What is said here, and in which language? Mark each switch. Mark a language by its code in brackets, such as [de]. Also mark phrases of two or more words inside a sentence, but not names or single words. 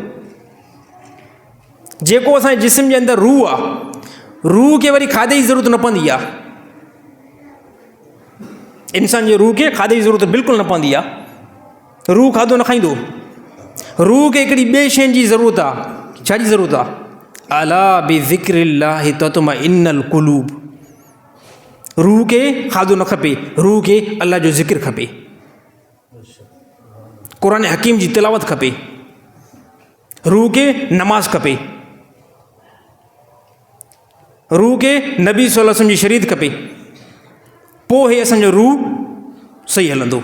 [sd] जेको असांजे जिस्म जे अंदरि रूह आहे, रूह खे वरी खाधे जी ज़रूरत न पवंदी आहे। इंसान जे रूह खे खाधे जी ज़रूरत बिल्कुलु न पवंदी आहे। रूह खाधो न खाईंदो। रूह खे हिकिड़ी ॿिए शइ जी ज़रूरत आहे। छा जी ज़रूरत आहे? [ar] ألا بذكر الله تطمئن القلوب. [sd] रूह खे खाधो न खपे, रूह खे अल्लाह जो ज़िक्र खपे, क़ुरान हकीम जी तिलावत खपे, रूह खे नमाज़ खपे, रूह खे नबी [ar] صلى الله عليه وسلم [sd] जी शरीयत खपे। पोइ हे असांजो रूह सही हलंदो।